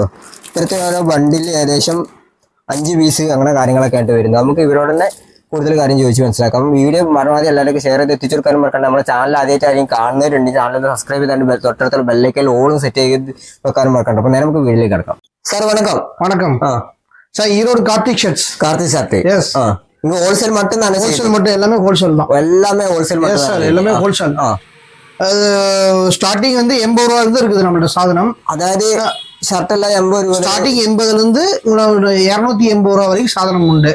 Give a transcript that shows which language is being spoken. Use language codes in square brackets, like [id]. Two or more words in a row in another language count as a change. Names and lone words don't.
[ml] ഇത്തരത്തിൽ ഓരോ ബണ്ടിൽ ഏകദേശം 5 പീസ് അങ്ങനെ കാര്യങ്ങളൊക്കെ ആയിട്ട് വരുന്നത്. നമുക്ക് ഇവരോട് തന്നെ കൂടുതൽ കാര്യം ചോദിച്ച് മനസ്സിലാക്കാം. വീഡിയോ പരമാവധി എല്ലാവർക്കും ഷെയർ ചെയ്ത് എത്തിച്ചു കൊടുക്കാനും മറക്കണ്ട. നമ്മുടെ ചാനൽ ആദ്യമായിട്ടായിരിക്കും കാണുന്നവരുണ്ട്, ചാനൽ സബ്സ്ക്രൈബ് ചെയ്താണ്ട് തൊട്ടടുത്തുള്ള ബെല്ലൈക്കൽ ഓളും സെറ്റ് ചെയ്ത് വെക്കാനും മറക്കണ്ട. അപ്പോൾ നേരെ നമുക്ക് വീഡിയോയിലേക്ക് കിടക്കാം. സാർ വണക്കം. [ta] வணக்கம் சார், ஈரோடு கார்த்திக் ஷர்ட்ஸ். கார்த்திக் ஷர்ட் எஸ். இங்க ஹோல்சேல் மட்டும் தானே? ஹோல்சேல் மட்டும், எல்லாமே ஹோல்சேல் தான். எல்லாமே ஹோல்சேல் மட்டும் சார், எல்லாமே ஹோல்சேல். அது ஸ்டார்டிங் வந்து 80 ரூபாயில இருந்து இருக்குது நம்மளோட சாதனம். அதாவது ஷர்ட் எல்லாம் 80 ரூபாய் ஸ்டார்டிங், 80ல இருந்து 280 ரூபாய் வரைக்கும் சாதனம் உண்டு.